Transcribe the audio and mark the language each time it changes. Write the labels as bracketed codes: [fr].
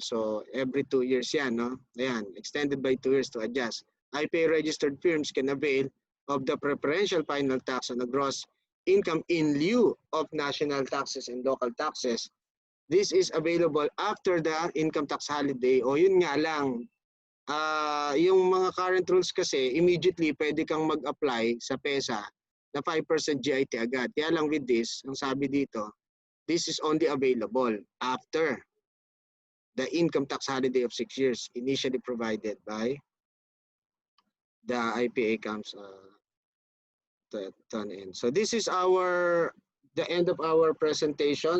[en] So every 2 years [tl] yan, no? Ayan, [en] extended by 2 years to adjust. IPA registered firms can avail of the preferential final tax on the gross income in lieu of national taxes and local taxes. This is available after the income tax holiday. [tl] O yun nga lang, yung mga current rules kasi, immediately pwede kang mag-apply sa PESA na 5% GIT agad. Kaya lang [en] with this, [tl] ang sabi dito, [en] this is only available after the income tax holiday of 6 years initially provided by the IPA comes to an end. So this is the end of our presentation.